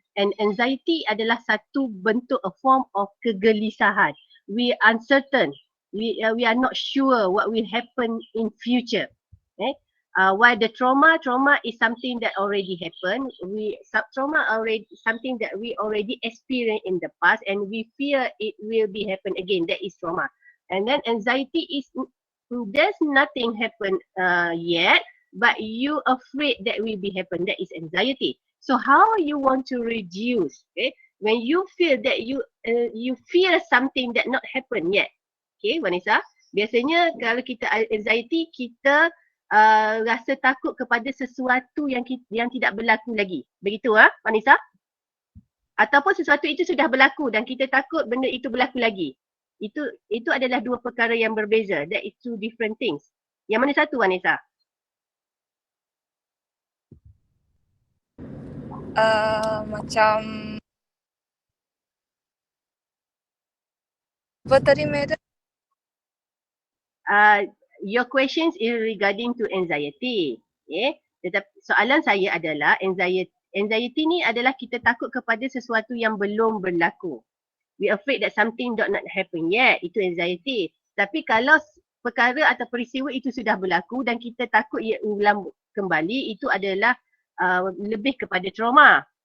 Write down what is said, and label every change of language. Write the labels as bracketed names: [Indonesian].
[English] And anxiety [Malay] adalah satu bentuk, [English] a form of [Malay] kegelisahan. [English] We are uncertain. We are not sure what will happen in future. While the trauma is something that already happened. Trauma already something that we already experienced in the past, and we fear it will be happen again. That is trauma. And then anxiety is there's nothing happen yet, but you afraid that will be happen. That is anxiety. So how you want to reduce? Okay, when you feel that you fear something that not happen yet. [Malay] Okay, Vanessa. Biasanya kalau kita anxiety, kita rasa takut kepada sesuatu yang tidak berlaku lagi. Begitu Vanessa? Ataupun sesuatu itu sudah berlaku dan kita takut benda itu berlaku lagi. Itu adalah dua perkara yang berbeza. [English] That is two different things. [Malay] Yang mana satu, Vanessa? Macam apa tadi madam? [English] Your questions is regarding to anxiety. Okay. [Malay] Tetapi soalan saya adalah anxiety ni adalah kita takut kepada sesuatu yang belum berlaku. [English] We afraid that something not happen yet. [Malay] Itu anxiety. Tapi kalau perkara atau peristiwa itu sudah berlaku dan kita takut ia ulang kembali, itu adalah lebih kepada trauma.